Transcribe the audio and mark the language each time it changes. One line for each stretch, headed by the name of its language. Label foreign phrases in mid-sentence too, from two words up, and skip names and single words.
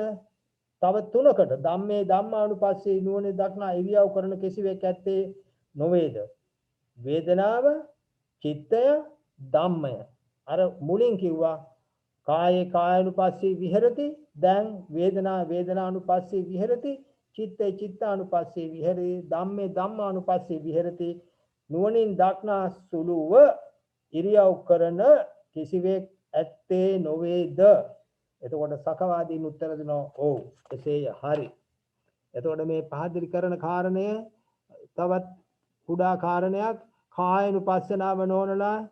Sinhala: තව තුනකට
Pali: ධම්මේ ධම්මානුපස්සේ
Sinhala: නුවණේ දක්නා ඉරියව් කරන කිසිවෙක් ඇත්තේ නොවේද වේදනාව චිත්තය ධම්මය අර මුලින් කිව්වා
Pali: කායේ කායानुපස්සී විහෙරති
Sinhala: දැන්
Pali: වේදනා වේදනානුපස්සී විහෙරති චිත්තේ චිත්තානුපස්සී විහෙරති ධම්මේ ධම්මානුපස්සී විහෙරති
Sinhala: නුවණින් දක්නා සුළුව ඉරියව් කරන කිසිවෙක් ඇත්තේ නොවේද එතකොට සකවාදීන් උත්තර දෙනවා ඔව් එසේය හරි එතකොට මේ පහදලි කරන කාරණය තවත් කුඩා කාරණයක් කායानुපස්සනාව නොනලා